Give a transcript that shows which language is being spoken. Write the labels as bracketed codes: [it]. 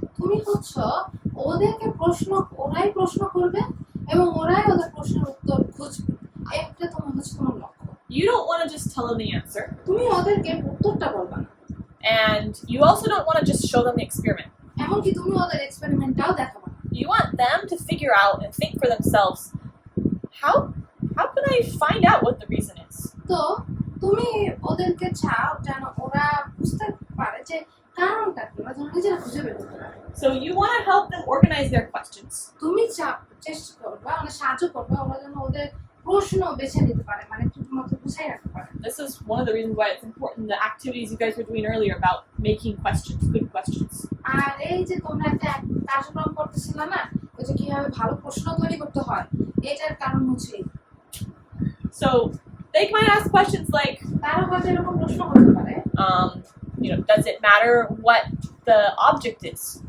[bn] তুমি হচ্ছে ওদেরকে ওরাই প্রশ্ন করবে এবং ওরাই ওদের প্রশ্নের উত্তর খুঁজবে, এটা তোমার হচ্ছে তোমার লক্ষ্য। [en] You don't want to just tell them the answer, [bn] তুমি ওদেরকে উত্তরটা বলবা না, [en] and you also don't want to just show them the experiment. [bn] এমনকি তুমি ওদের এক্সপেরিমেন্টটাও দেখাবা না। [en] You want them to figure out and think for themselves, how can I find out what the reason is? [bn] তো তুমি ওদেরকে চাও যেন ওরা বুঝতে পারে যে কারণটা কি, ওরা যেন নিজেরা খুঁজে বের করতে পারে। [en] So you want to help them organize their questions. [bn] তুমি চেষ্টা করবা, মানে সাহায্য করবা ওরা যেন ওদের প্রশ্ন বেছে নিতে পারে, মানে ঠিকমতো গুছাই রাখতে পারে। [en] This is one of the reasons why it's important, the activities you guys were doing earlier about making questions, good questions. [bn] আর এই যে তোমরা একটা কার্যক্রম করতেছিলে না, ওই যে কিভাবে ভালো প্রশ্ন তৈরি করতে হয়, এটার কারণ হচ্ছে [en] So they might ask questions like, [bn] তারা হয়তো এরকম প্রশ্ন করতে পারে, [en] does it matter what the object is?